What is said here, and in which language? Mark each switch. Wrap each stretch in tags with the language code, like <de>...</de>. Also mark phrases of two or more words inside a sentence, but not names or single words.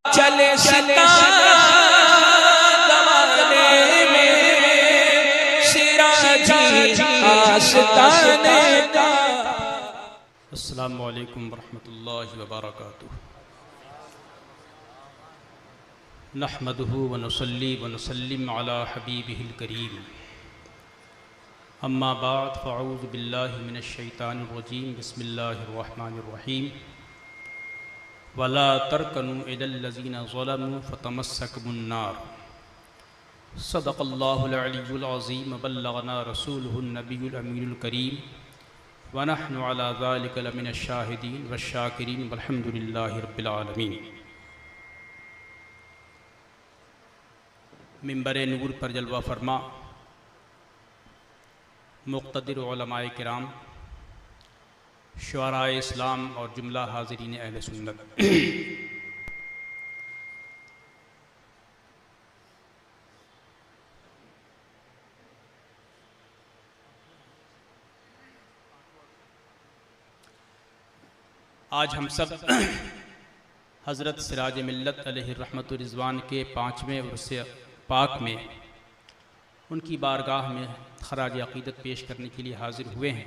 <ur>چلے دوانے میں سراجی آستانے کا.</ur> <ar>السلام عليكم ورحمة الله وبركاته. نحمده ونصلي ونسلم على حبيبه الكريم. أما بعد فأعوذ بالله من الشيطان الرجيم. بسم الله الرحمن الرحيم۔ ولا تركنوا إلى الذين ظلموا فتمسكم النار. صدق الله العلي العظيم وبلغنا رسوله النبي الأمين الكريم ونحن على ذلك لمن الشاهدين والشاكرين والحمد لله رب العالمين.</ar> <ur>منبر نور پر جلوہ فرما مقتدر علمائے کرام، شعرائے اسلام اور جملہ حاضرین اہل سنت. آج ہم سب حضرت سراج ملت</ur> <ar>عليه رحمة رضوان</ar> <ur>کے 5ویں عرس پاک میں ان کی بارگاہ میں خراج عقیدت پیش کرنے کے لیے حاضر ہوئے ہیں.</ur>